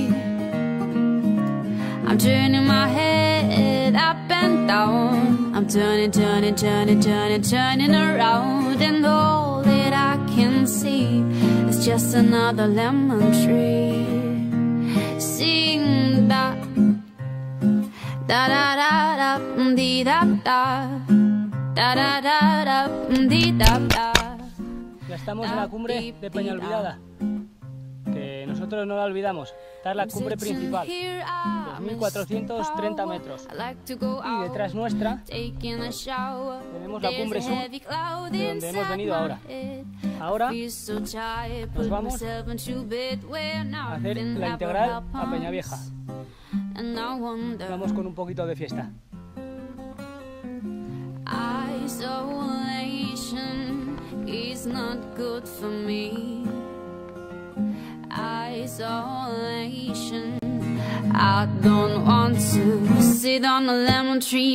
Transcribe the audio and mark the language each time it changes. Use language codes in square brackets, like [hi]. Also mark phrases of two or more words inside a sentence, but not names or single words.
[en] I'm turning my head up and down. I'm turning, turning, turning, turning, turning around, and all that I can see is just another lemon tree. Sing da da da da da dee da da da da da da dee da da. [es] Ya estamos en la cumbre de Peñalvidada, que nosotros no la olvidamos. Esta es la cumbre principal, 2.430 metros. Y detrás nuestra tenemos la cumbre sur, de donde hemos venido ahora. Ahora nos vamos a hacer la integral a Peñavieja. Vamos con un poquito de fiesta. [en] Is not good for me. Isolation. I don't want to sit on a lemon tree.